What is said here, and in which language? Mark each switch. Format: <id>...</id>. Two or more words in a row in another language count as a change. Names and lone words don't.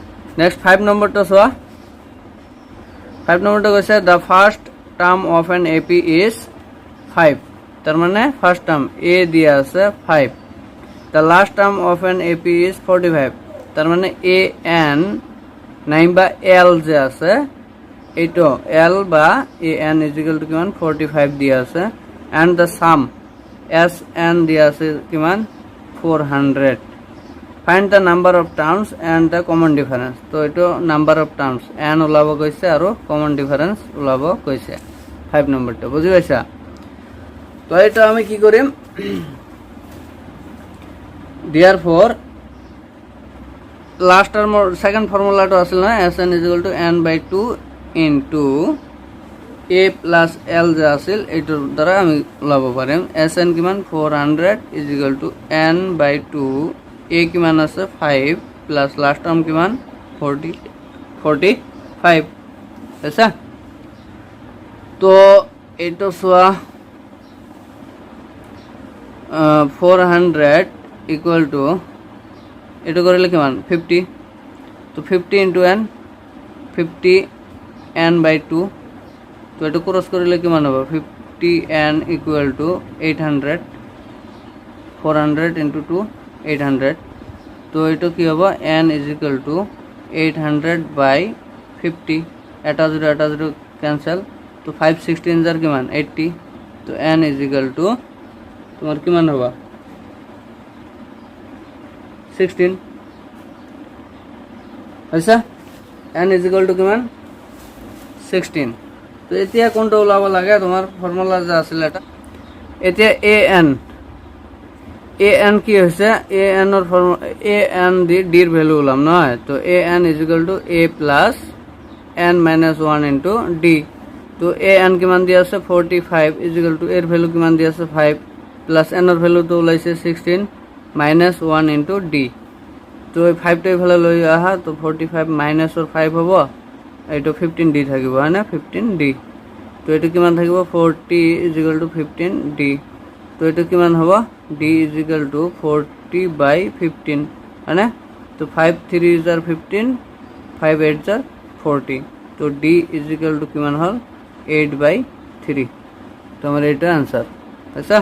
<as>নেক্সট 5 নম্বরটা চোৱা 5 নম্বরটা কৈছে</as> <en>the first term of an AP is</en> <as>5 তার মানে</as> <en>first term</en> <as>এ দিয়া আছে 5</as> <en>the last term of an AP is</en> <as>45 তার মানে এ এন নাইবা এল যে আছে এইটো এল বা এ এন</as> <en>is equal to</en> <as>কিমান 45 দিয়া আছে</as> <en>and the sum S n</en> <as>দিয়া আছে কিমান 400</as> <en>find the number of terms and the common difference</en> <as>তো এইটো</as> <en>number of terms n</en> <as>ওলাব কৈছে আৰু</as> <en>common difference</en> <as>ওলাব কৈছে 5 নম্বরটা বুঝি পাইছা তো এটা আমি কি কৰিম therefore</as> <en>last term</en> <as>সেকেন্ড ফর্মুলাটো আছিল না Sn n/2 ইনটু</as> <en>a plus l</en> <as>যে আছিল এইটোৰ দ্বাৰা আমি ওলাব পাৰিম Sn কিমান 400 n/2 a কিমান আছে 5 প্লাস</as> <en>last term</en> <as>কিমান 45 আচ্ছা তো এইটো সোয়া 400</as> <en>equal to</en> <as>এটা করিলে কিমান 50 তো 50 ইনটু n 50 n/2 তো এটা ক্রস করিলে কিমান হবে 50 n</as> <en>equal to</en> <as>800 400 ইনটু 2 800 তো এটা কি হবে</as> <en>n is equal to</en> <as>800/50 এটা</as> <en>zero cancel</en> <as>তো 5 16 যার কিমান 80 তো</as> <en>n is equal to</en> <as>তোমার কিমান হবে 16 আচ্ছা</as> <en>n is equal to</en> <as>কিমান 16 তো এতিয়া কোনটা ওলাব লাগে তোমার ফর্মুলা যে আছিল এটা এতিয়া an কি হৈছে an এর ফর্মুলা an d এর ভ্যালু ওলাম নহয় তো</as> <en>an is equal to a plus n minus 1 into d</en> <as>তো an কিমান দি আছে 45</as> <en>is equal to</en> <as>এর ভ্যালু কিমান দি আছে 5 প্লাস n এর ভ্যালু তো ওলাইছে 16</as> <en>minus 1 into d</en> <as>তো এই 5 টাই ভালো লই আহা তো 45 মাইনাস ওর 5 হবো এইটো 15d থাকিব হয় না 15d তো এটা কিমান থাকিব 40</as> <en>is equal to</en> <as>15d তো এটা কিমান হবো</as> <en>d is equal to</en> <as>40/15 হয় না তো 5 3 ইজ 15 5 8 ইজ 40 তো</as> <en>d is equal to</en> <as>কিমান হল 8/3 তো আমার এটা आंसर আচ্ছা</as>